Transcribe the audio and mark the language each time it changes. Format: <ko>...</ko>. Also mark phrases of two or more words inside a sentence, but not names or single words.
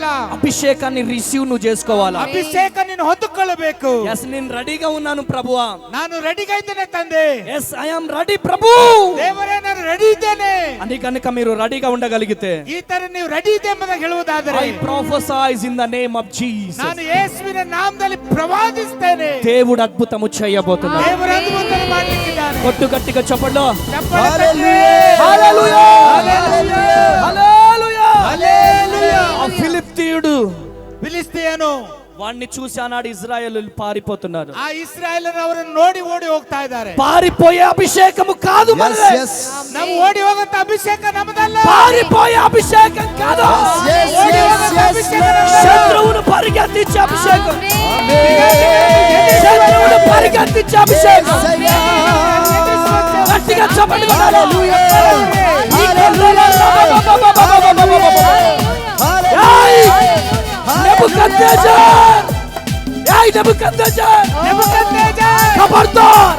<te>అభిషేకాన్ని రిసీవ్ నువ్వు చేసుకోవాలా.</te> <kn>ಅಭಿಷೇಕ ನೀನು ಹೊಂದಿಕೊಳ್ಳಬೇಕು.</kn> <te>ఎస్ నేను రెడీగా ఉన్నాను ప్రభువా,</te> <kn>ನಾನು ರೆಡಿగా ಇದ್ದೇನೆ ತಂದೆ.</kn> <en>yes I am ready ప్రభు</en> <kn>ದೇವರೇ ನಾನು ರೆಡಿ ಇದ್ದೇನೆ</kn> <te>అని కనుక మీరు రెడీగా ఉండగలిగితే,</te> <kn>ಈ ತರ ನೀವು ರೆಡಿ ಇದೆ ಎಂಬುದಾಗಿ ಹೇಳುವುದಾದರೆ,</kn> <en>I prophesy in the name of Jesus,</en> <kn>ನಾನು ಯೇಸುವಿನ ನಾಮದಲ್ಲಿ ಪ್ರವಾದಿಸ್ತೇನೆ.</kn> <te>దేవుడు అద్భుతము చేయబోతున్నాడు.</te> <kn>ದೇವರು ಅದ್ಭುತ ಮಾಡಲಿಕ್ಕಿದ್ದಾನೆ.</kn> <te>కొట్టు గట్టిగా చెప్పండి</te> <kn>ಚಪ್ಪಾಳೆ ತಟ್ಟಿ.</kn> <te>హల్లెలూయా హల్లెలూయా. హల్లెలూయా. హల్లెలూయా. ఆ ఫిలిప్తీయుడు</te> <kn>ಫಿಲಿಸ್ತಿಯನು</kn> <te>వాణ్ణి చూసి ఆనాడు ఇజ్రాయేలీయులు పారిపోతున్నారు.</te> <kn>ಆ ಇಸ್ರಾಯೇಲರು ಅವರನ್ನು ನೋಡಿ ಓಡಿ ಹೋಗ್ತಾ ಇದ್ದಾರೆ.</kn> <te>పారిపోయే అభిషేకము కాదు మనది.</te> <kn>ನಾವು ಓಡಿ ಹೋಗುವಂತ ಅಭಿಷೇಕ ನಮ್ಮದಲ್ಲ.</kn> <te>పారిపోయే అభిషేకం కాదు,</te> <kn>ಓಡಿ ಹೋಗುವಂತ ಅಭಿಷೇಕ ನಮ್ಮದಲ್ಲ.</kn> <te>శత్రువును పరిగెత్తించే అభిషేకం, శత్రువును పరిగెత్తించే అభిషేకం. గట్టిగా చెప్పండి. నెబుకద్నెజర్, ఏయ్ నెబుకద్నెజర్, ఖబర్దార్,</te>